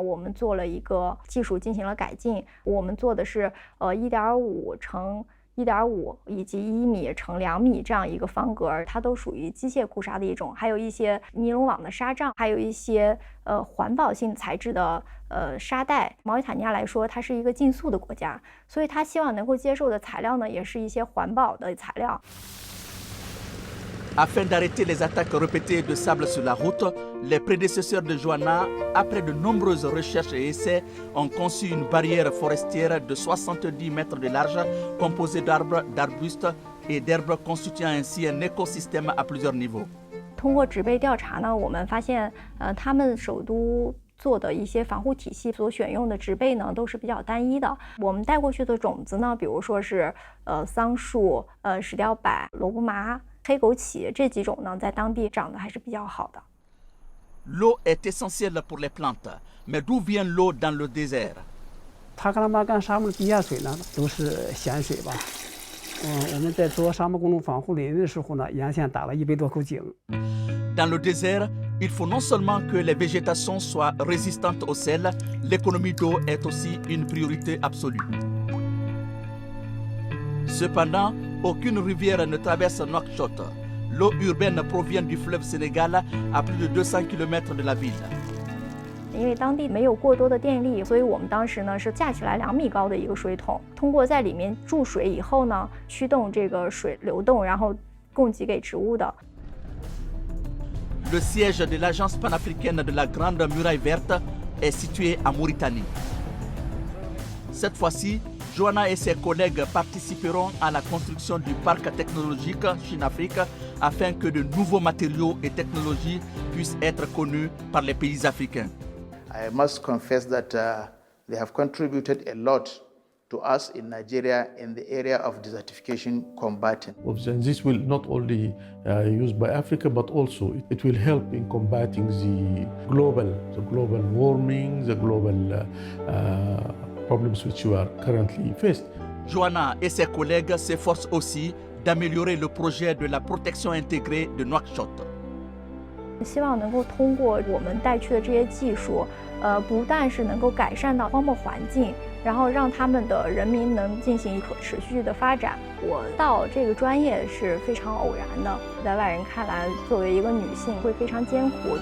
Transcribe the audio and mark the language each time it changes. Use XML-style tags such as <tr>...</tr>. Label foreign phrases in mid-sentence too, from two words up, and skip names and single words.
<zh>我们做了一个技术进行了改进，我们做的是1.5乘1.5以及1米乘2米这样一个方格，它都属于机械固沙的一种，还有一些尼龙网的纱帐，还有一些环保性材质的沙袋。毛里塔尼亚来说，它是一个禁塑的国家，所以它希望能够接受的材料呢，也是一些环保的材料。</zh> <fr>Afin d'arrêter les attaques répétées de sable sur la route, les prédécesseurs de Joanna, après de nombreuses recherches et essais, ont conçu une barrière forestière de 70 mètres de large, composée d'arbres, d'arbustes et d'herbes, constituant ainsi un écosystème à plusieurs niveaux.</fr> <zh>通过植被调查呢，我们发现，他们首都做的一些防护体系所选用的植被呢，都是比较单一的。我们带过去的种子呢，比如说是桑树、石雕柏、萝卜麻、黑枸杞这几种呢，在当地长得还是比较好的。</zh> <fr>L'eau est essentielle pour les plantes, mais d'où vient l'eau dans le désert?</fr> <zh>塔克拉玛干沙漠的地下水呢，都是咸水吧。我们在做沙漠公路防护林的时候呢，沿线打了100多口井。</zh> <fr>Dans le désert, il faut non seulement que les végétations soient résistantes au sel, l'économie d'eau est aussi une priorité absolue. Cependant, aucune rivière ne traverse Nouakchott. L'eau urbaine provient du fleuve Sénégal à plus de 200 km de la ville.</fr> <zh>因为当地没有过多的电力，所以我们当时呢是架起来2米高的一个水桶，通过在里面注水以后呢，驱动这个水流动，然后供给给植物的。</zh> <fr>Le siège de l'Agence panafricaine de la Grande Muraille Verte est situé en Mauritanie. Cette fois-ci, Joanna et ses collègues participeront à la construction du parc technologique Chine-Afrique afin que de nouveaux matériaux et technologies puissent être connus par les pays africains.</fr> <en>I must confess that they have contributed a lot to us in Nigeria in the area of desertification combating. And this will not only used by Africa, but also it will help in combating the global warming, the global problems which you are currently faced.</en> <fr>Joanna et ses collègues s'efforcent aussi d'améliorer le projet de la protection intégrée de Nouakchott.</fr> <zh>希望能够通过我们带去的这些技术，不但是能够改善到荒漠环境，然后让他们的人民能进行可持续的发展。我到这个专业是非常偶然的，在外人看来，作为一个女性会非常艰苦。</zh>